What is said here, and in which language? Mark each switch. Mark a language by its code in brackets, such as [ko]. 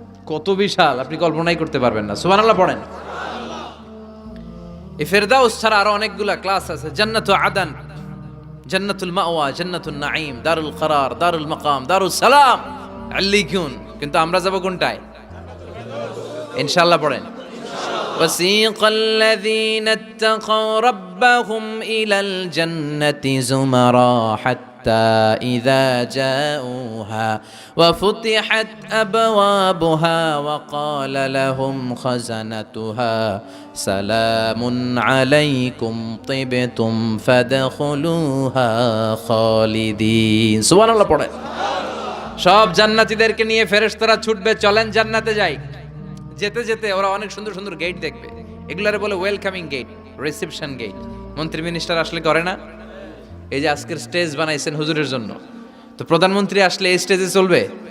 [bn] কত বিশাল, আপনি কল্পনাই করতে পারবেন না। সুবহানাল্লাহ পড়েন। এই ফেরদাউস ছাড়া আরো অনেকগুলা ক্লাস আছে। জান্নাতুল আদান, জান্নাতুল মাওয়া, জান্নাতুন নাঈম, দারুল করার, দারুল মাকাম, দারুস সালাম, আল্লিকুন। কিন্তু আমরা যাব কোনটায়? ইনশাআল্লাহ পড়েন। [ar] وسيق الذين اتقوا ربهم إلى الجنة زمرا حتى إذا جاءوها وفتحت أبوابها وقال لهم خزنتها سلام عليكم طبتم فادخلوها خالدين। [bn] সুবহান আল্লাহ পড়ে। সব জান্নাতীদেরকে নিয়ে ফেরেশতারা ছুটবে, চলেন জান্নাতে যাই। যেতে যেতে ওরা অনেক সুন্দর সুন্দর গেট দেখবে। এগুলারে বলে ওয়েলকামিং গেট, রিসেপশন গেট। মন্ত্রী মিনিস্টার আসলে করে না? এই যে আজকের স্টেজ বানাইছেন হুজুরের জন্য, তো প্রধানমন্ত্রী আসলে এই স্টেজে চলবে?